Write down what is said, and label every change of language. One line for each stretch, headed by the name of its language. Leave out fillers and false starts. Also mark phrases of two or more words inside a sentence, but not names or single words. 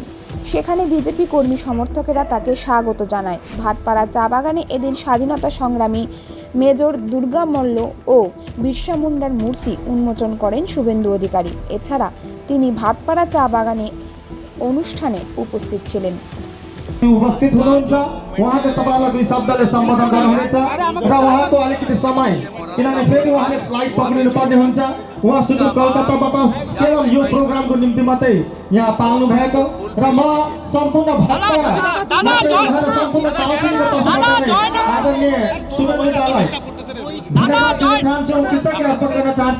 Bangla: সেখানে বিজেপি কর্মী সমর্থকেরা তাকে স্বাগত জানায়। ভাটপাড়া চা বাগানে এদিন স্বাধীনতা সংগ্রামী মেজর দুর্গা মল্ল ও বিরসা মুন্ডার মূর্তি উন্মোচন করেন শুভেন্দু অধিকারী। এছাড়া তিনি ভাটপাড়া চা বাগানে অনুষ্ঠানে उपस्थित ছিলেন।
Nepali: उपस्थित हुनुहुन्छ उहाँले तपाईलाई दुई शब्दले सम्बोधन गर्नुहुनेछ र उहाँको अलिकति समय किनभने फेरि उहाँले फ्लाइट पक्रिनु पर्ने हुन्छ। उहाँ सुदूर कलकत्ताबाट केवल यो प्रोग्रामको निम्ति मात्रै यहाँ पाल्नु भएको र म सम्पूर्ण भाटपाडा सम्पूर्ण काउन्सिलको तर्फबाट आदरणीय शुभेन्दुजीलाई धन्यवाद दिन चाहन्छु, कृतज्ञता अर्पण गर्न चाहन्छु।